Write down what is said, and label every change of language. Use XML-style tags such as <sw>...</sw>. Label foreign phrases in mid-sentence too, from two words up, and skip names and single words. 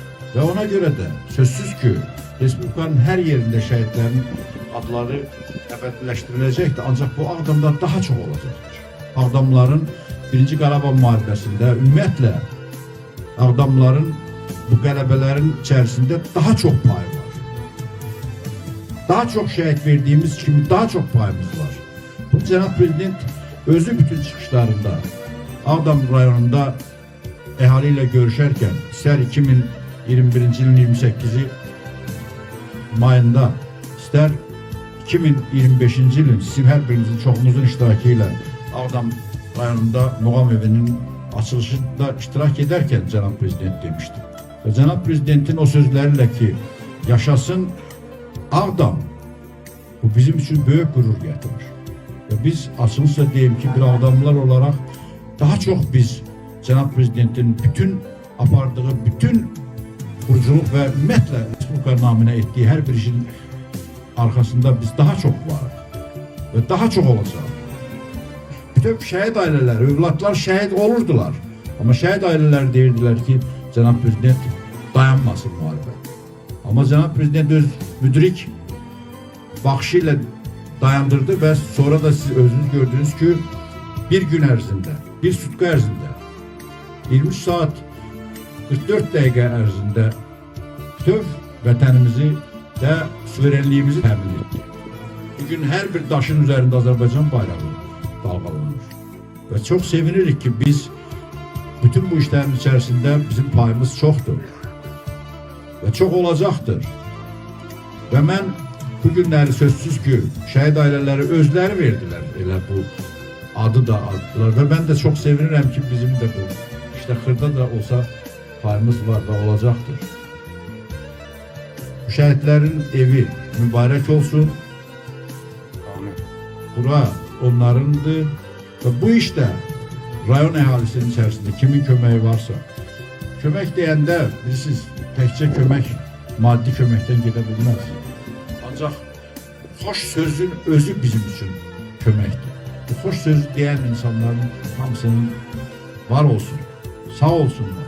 <az>Və ona görə də sözsüz ki, Respublikanın hər yerində şəhidlərin adları əbədiləşdiriləcəkdir, ancaq bu Ağdamda daha çox olacaqdır. Ağdamların Birinci Qarabağ müharibəsində ümumiyyətlə Ağdamların bu qələbələrin içərisində daha çox payı var.</az> <tr>Daha çok şehit verdiğimiz kimi daha çok payımız var.</tr> <az>Bu Cənab Prezident özü bütün çıxışlarında Ağdam rayonunda əhali ilə görüşərkən istər 2021-ci ilin 28-i mayında, istər 2025-ci ilin sizin hər birinizin çoxumuzun iştirakı ilə Ağdam rayonunda Muğam evinin açılışında iştirak ederken Cənab Prezident demişti.</az> <tr>Ve Cənab Prezidentin o sözleriyle ki yaşasın Ağdam, bu bizim için büyük gurur getirir. Ve biz açılışla diyeyim ki bir Ağdamlılar olarak daha çok biz Cənab Prezidentin bütün apardığı bütün kuruculuk ve ümumiyyətlə Respublika namına ettiği her bir işin arkasında biz daha çok varız ve daha çok olacağız.</tr> <az>Bütün şəhid aileleri, övladlar şəhid olurdular. Ama şəhid aileleri deyirdiler ki Cənab Prezident dayanmasın müharibə. Ama Cənab Prezident öz müdrik baxışıyla dayandırdı ve sonra da siz özünüz gördünüz ki bir gün ərzində, bir sutka ərzində 23 saat 44 dəqiqə ərzində bütöv vətənimizi və suverenliyimizi təmin etdi.</az> <tr>Bugün her bir daşın üzerinde Azərbaycan bayrağı dalgalanır. Ve çok sevinirik ki biz bütün bu işlerin içerisinde bizim payımız çoktur. Ve çok olacaktır. Ve ben bu günləri sözsüz ki şəhid aileleri özleri verdiler.</tr> <az>Elə bu adı da addılar.</az> <tr>Ve ben de çok sevinirəm ki bizim de bu işte xırda da olsa payımız var ve olacaktır.</tr> <az>Bu şəhidlərin evi mübarek olsun. Amin. Bura onlarındır. Ve bu işte rayon əhalisinin içerisinde kimin köməyi varsa, kömək deyəndə bilirsiniz, təkcə kömək maddi köməkdən gedə bilməz. Ancaq xoş sözün özü bizim için köməkdir. Bu xoş söz deyən insanların hamısının var olsun, sağ olsunlar.</az>